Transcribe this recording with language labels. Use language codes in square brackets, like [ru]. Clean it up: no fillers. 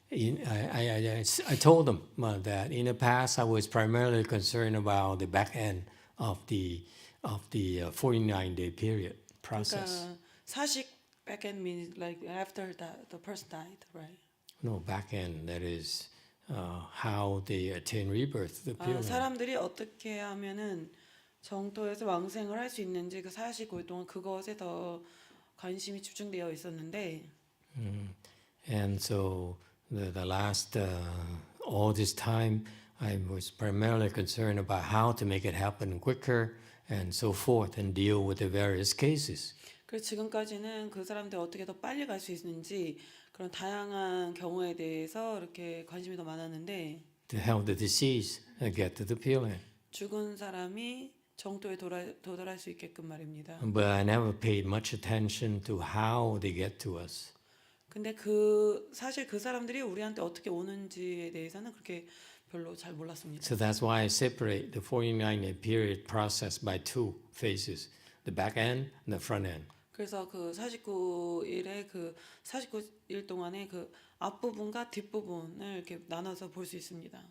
[en] I told them that in the past I was primarily concerned about the back end of the 49-day period process. [ko] 그러니까 사식 [en] back end means like after that the person died, right? No, back end, that is how they attain rebirth, the Pure Land. [ko] 사람들이 어떻게 하면은 정토에서 왕생을 할 수 있는지 그 49일 동안 그것에 더 관심이 집중되어 있었는데 [en] And so the last, all this time, I was primarily concerned about how to make it happen quicker and so forth and deal with the various cases. [ko] 그래서 지금까지는 그 사람들이 어떻게 더 빨리 갈 수 있는지 그런 다양한 경우에 대해서 이렇게 관심이 더 많았는데 [en] To help the deceased get to the Pure Land. [ko] 죽은 사람이 정토에 도달할 수 있게끔 말입니다. [en] But I never paid much attention to how they get to us. [ko] 근데 사실 그 사람들이 우리한테 어떻게 오는지에 대해서는 그렇게 별로 잘 몰랐습니다. [en] So that's why I separate the 49-day period process by two phases, the back end and the front end. [ko] 그래서 그 49일의 그 49일 동안의 그 앞부분과 뒷부분을 이렇게 나눠서 볼 수 있습니다.